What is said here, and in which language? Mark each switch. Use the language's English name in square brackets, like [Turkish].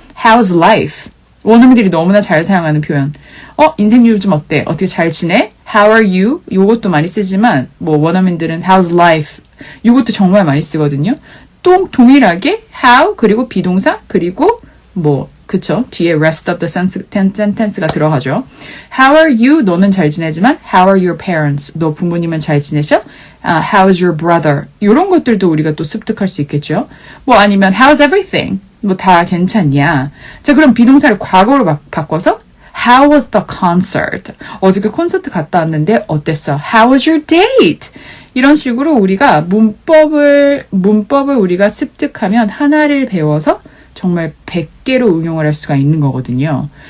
[English] How's life? [Korean] 원어민들이 너무나 잘 사용하는 표현. 인생 요즘 어때? 어떻게 잘 지내? [English] How are you? [Korean] 요것도 많이 쓰지만 뭐 원어민들은 [English] How's life? [Korean] 요것도 정말 많이 쓰거든요. 또 동일하게 how 그리고 비동사 그리고 뭐 그쵸? 뒤에 [English] rest of the sentence [Korean] 가 들어가죠. [English] How are you? [Korean] 너는 잘 지내지만 [English] How are your parents? [Korean] 너 부모님은 잘 지내셔? [English] How's your brother? [Korean] 이런 것들도 우리가 또 습득할 수 있겠죠. 뭐 아니면 [English] How's everything? [Korean] 뭐 다 괜찮냐? 자, 그럼 비동사를 과거로 바꿔서 [English] How was the concert? [Korean] 어저께 콘서트 갔다 왔는데 어땠어? [English] How was your date? [Korean] 이런 식으로 우리가 문법을 우리가 습득하면 하나를 배워서 정말 100개로 응용을 할 수가 있는 거거든요.